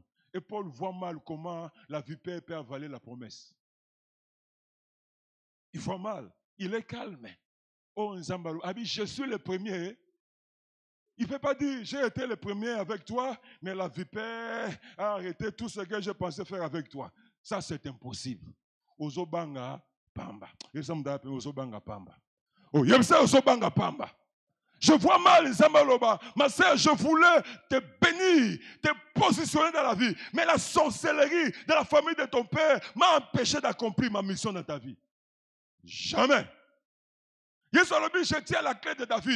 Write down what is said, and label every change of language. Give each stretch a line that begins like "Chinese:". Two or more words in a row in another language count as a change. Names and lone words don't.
French: Et Paul voit mal comment la vipère peut avaler la promesse. Il voit mal. Il est calme. Oh, Nzambalou, je suis le premier. Il ne peut pas dire, j'ai été le premier avec toi, mais la vipère a arrêté tout ce que je pensais faire avec toi. Ça, c'est impossible.
Lingala: Ozobanga pamba. Ozobanga pamba. Oh, Ozobanga pamba.
French: Je vois mal, Zambaloba. Ma sœur, je voulais te bénir, te positionner dans la vie. Mais la sorcellerie de la famille de ton père m'a empêché d'accomplir ma mission dans ta vie. Jamais. Je tiens la clé de David.